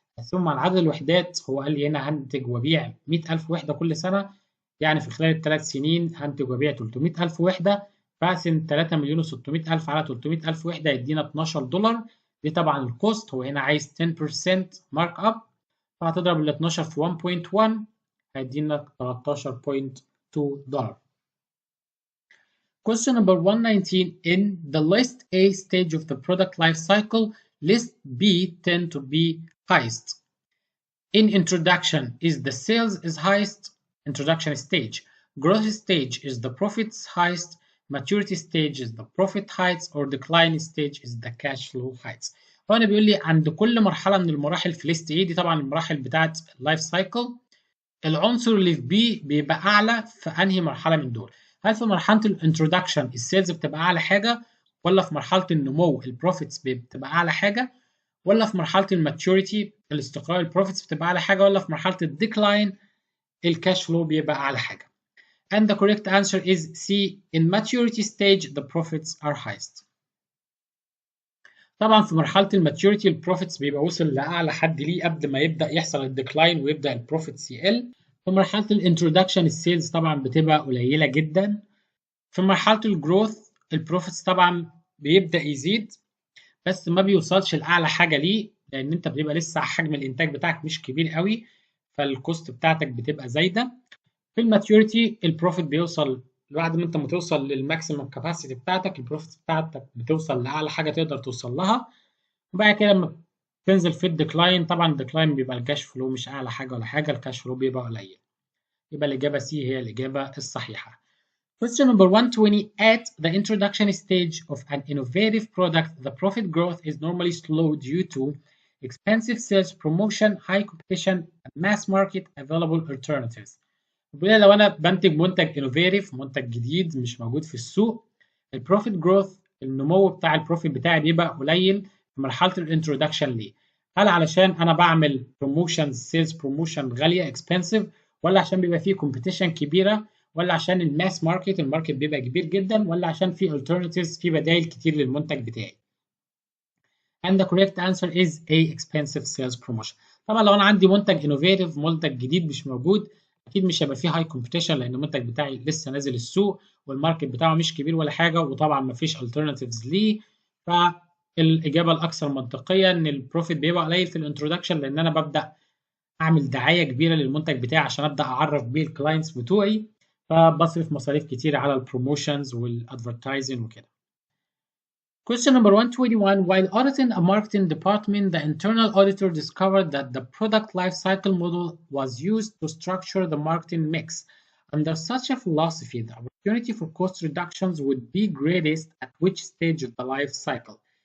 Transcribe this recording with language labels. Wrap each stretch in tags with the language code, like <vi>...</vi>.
<ar>ثم عن عدد الوحدات هو قال لي هنا هنتج وبيع 100,000 وحدة كل سنة، يعني في خلال ال3 سنين هنتج وبيع 300,000 وحدة. فاقسم 3,600,000 على 300,000 وحدة يدينا $12. دي طبعا الكوست، هو هنا عايز 10% مارك اب، فهتضرب ال 12 في 1.1 هيدينا $13.2.</ar> <en>Question number 119. In the list A stage of the product life cycle, list B tend to be highest. In introduction is the sales is highest, introduction stage. Growth stage is the profits highest. Maturity stage is the profit highest, or decline stage is the cash flow highest.</en> <ar>هنا بيقول لي عند كل مرحلة من المراحل في list A، دي طبعا المراحل بتاعت life cycle، العنصر اللي في B بيبقى أعلى في أنهي مرحلة من دول؟ هل في مرحلة الانترودكشن السيلز بتبقى أعلى حاجة، ولا في مرحلة النمو البروفيتس بتبقى أعلى حاجة، ولا في مرحلة الماتيوريتي الاستقرار البروفيتس بتبقى أعلى حاجة، ولا في مرحلة الديكلاين الكاش فلو بيبقى أعلى حاجة؟</ar> <en>And the correct answer is C. In maturity stage the profits are highest.</en> <ar>طبعا في مرحلة الماتيوريتي البروفيتس بيبقى وصل لأعلى حد ليه قبل ما يبدأ يحصل الديكلاين ويبدأ البروفيتس يقل. في مرحلة الانترودكشن السيلز طبعا بتبقى قليلة جدا. في مرحلة الجروث البروفيتس طبعا بيبدأ يزيد بس ما بيوصلش لأعلى حاجة ليه، لأن أنت بتبقى لسه حجم الإنتاج بتاعك مش كبير قوي، فالكوست بتاعتك بتبقى زايدة. في الماتيوريتي البروفيت بيوصل بعد ما أنت ما توصل للماكسيمم كاباسيتي بتاعتك، البروفيت بتاعتك بتوصل لأعلى حاجة تقدر توصل لها. وبعد كده لما تنزل في الديكلاين، طبعا الديكلاين بيبقى الكاش فلو مش أعلى حاجة ولا حاجة، الكاش فلو بيبقى قليل. يبقى الإجابة C هي الإجابة الصحيحة.</ar> <en>Question number 120. At the introduction stage of an innovative product, the profit growth is normally slow due to expensive sales promotion, high competition, and mass market available alternatives.</en> <ar>لو أنا بنتج منتج innovative، منتج جديد مش موجود في السوق، البروفيت جروث النمو بتاع البروفيت بتاعي بيبقى قليل في مرحلة الانترودكشن. ليه؟ هل علشان أنا بعمل بروموشن سيلز بروموشن غالية expensive، ولا عشان بيبقى فيه competition كبيرة، ولا عشان الماس ماركت الماركت بيبقى كبير جدا، ولا عشان في alternatives في بدائل كتير للمنتج بتاعي؟</ar> <en>And the correct answer is A, expensive sales promotion.</en> <ar>طبعا لو انا عندي منتج innovative، منتج جديد مش موجود، اكيد مش هيبقى فيه هاي كومبيتيشن لان المنتج بتاعي لسه نازل السوق والماركت بتاعه مش كبير ولا حاجه، وطبعا مفيش alternatives ليه. فالاجابه الاكثر منطقيه ان البروفيت بيبقى قليل في الانترودكشن، لان انا ببدا اعمل دعايه كبيره للمنتج بتاعي عشان ابدا اعرف بيه الكلاينتس بتوعي، فبصرف مصاريف كتير على البروموشنز والادفرتايزنج وكده.</ar> <en>Question number 121. While auditing a marketing department, the internal auditor discovered that the product lifecycle model was used to structure the marketing mix. Under such a philosophy, the opportunity for cost reductions would be greatest at which stage of the life cycle?</en>